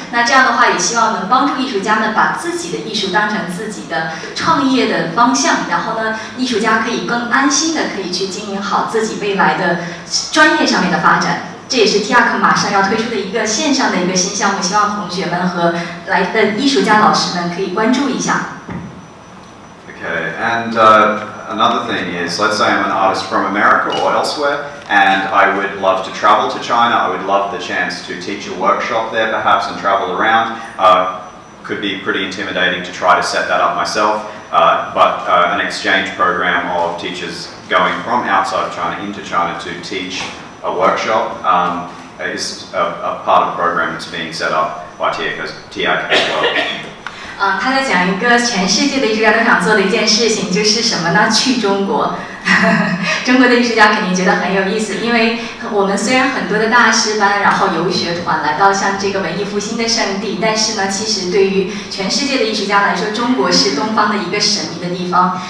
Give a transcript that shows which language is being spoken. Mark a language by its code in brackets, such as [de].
[zh] 那这样的话也希望能帮助艺术家们把自己的艺术当成自己的创业的方向，然后呢艺术家可以更安心的可以去经营好自己未来的专业上面的发展。这也是 TIAC 马上要推出的一个线上的一个新项目，希望同学们和来的艺术家老师们可以关注一下。 [en] Okay, and another thing is, let's say I'm an artist from America or elsewhere, and I would love to travel to China. I would love the chance to teach a workshop there perhaps and travel around. Could be pretty intimidating to try to set that up myself, but an exchange program of teachers going from outside of China into China to teach a workshop is a part of a program that's being set up by TIAC as well. [zh] 他在讲一个全世界的艺术家都想做的一件事情，就是什么呢？去中国。中国的艺术家肯定觉得很有意思，因为我们虽然很多的大师班，然后游学团来到像这个文艺复兴的圣地，但是呢，其实对于全世界的艺术家来说，中国是东方的一个神秘的地方。